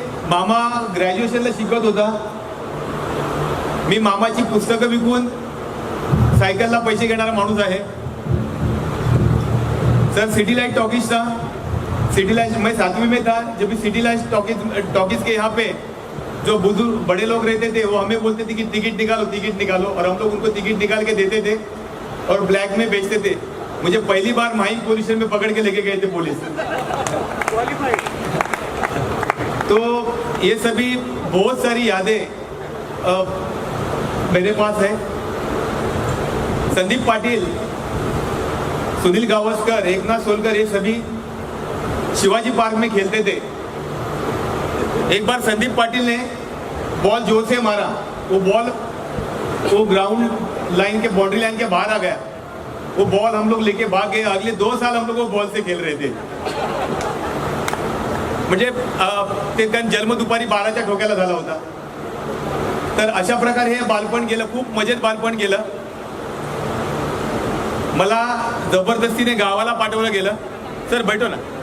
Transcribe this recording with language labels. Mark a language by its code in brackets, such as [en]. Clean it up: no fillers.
[mr] मामा ग्रॅज्युएशनला शिकत होता. मी मामाची पुस्तकं विकून सायकलला पैसे घेणारा माणूस आहे. [hi] सर सिटी लाइट टॉकीज था, सिटी लाइट मैं 7वीं में था जब भी सिटी लाइट टॉकीज के यहाँ पे जो बुजुर्ग बड़े लोग रहते थे वो हमें बोलते थे कि टिकट निकालो और हम लोग उनको टिकट निकाल के देते थे और ब्लैक में बेचते थे. मुझे पहली बार माही पुलिस में पकड़ के लेके गए थे पुलिस. तो ये सभी बहुत सारी यादें मेरे पास है. संदीप पाटिल, सुनील गावस्कर, एकनाथ सोलकर ये सभी शिवाजी पार्क में खेलते थे. एक बार संदीप पाटिल ने बॉल जोर से मारा, वो बॉल वो ग्राउंड लाइन के बाउंड्री लाइन के बाहर आ गया. वो बॉल हम लोग लेके भाग गए. अगले 2 साल हम लोग वो बॉल से खेल रहे थे. [mr] म्हणजे ते कारण जन्म दुपारी 12च्या ठोक्याला झाला होता. तर अशा प्रकारे हे बालपण गेलं. खूप मजेत बालपण गेलं. मला जबरदस्तीने गावाला पाठवलं गेलं. [hi] सर बैठो ना.